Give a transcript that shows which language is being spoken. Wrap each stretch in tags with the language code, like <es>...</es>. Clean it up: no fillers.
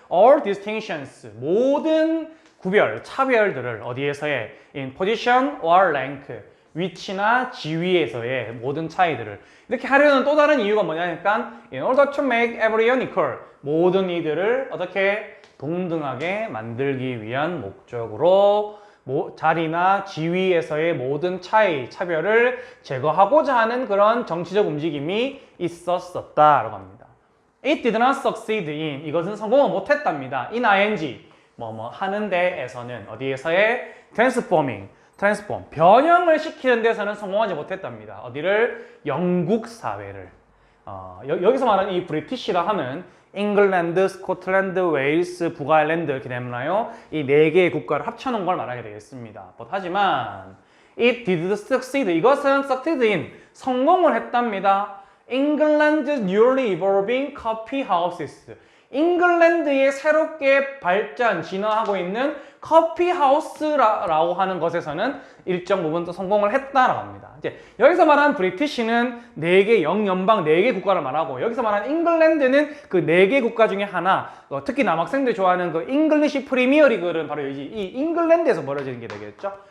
<en>all distinctions,</en> <ko>모든 구별, 차별들을 어디에서의</ko> <en>in position or rank,</en> <ko>위치나 지위에서의 모든 차이들을 이렇게 하려는 또 다른 이유가 뭐냐니까</ko> <en>in order to make everyone equal,</en> <ko>모든 이들을 어떻게 동등하게 만들기 위한 목적으로 자리나 지위에서의 모든 차이, 차별을 제거하고자 하는 그런 정치적 움직임이 있었었다라고 합니다.</ko> <en>It did not succeed in,</en> <ko>이것은 성공을 못했답니다.</ko> <en>in ing,</en> <ko>하는 데에서는 어디에서의</ko> <en>transforming,</en> <ko>트랜스폼, 변형을 시키는 데서는 성공하지 못했답니다. 어디를? 영국 사회를. 여기서 말하는 이 브리티시라 하면 잉글랜드, 스코틀랜드, 웨일스, 북아일랜드 이렇게 되나요? 이 네 개의 국가를 합쳐놓은 걸 말하게 되겠습니다. 하지만</ko> <en>it did succeed.</en> <ko>이것은</ko> <en>succeed in</en> <ko>성공을 했답니다.</ko> <en>England's newly evolving coffee houses.</en> <ko>잉글랜드의 새롭게 발전, 진화하고 있는 커피 하우스라고 하는 것에서는 일정 부분 또 성공을 했다라고 합니다. 이제 여기서 말하는 브리티시는 4개 영연방 4개 국가를 말하고, 여기서 말하는 잉글랜드는 그 4개 국가 중에 하나, 특히 남학생들이 좋아하는 그 잉글리시 프리미어 리그는 바로 이 잉글랜드에서 벌어지는 게 되겠죠.</ko>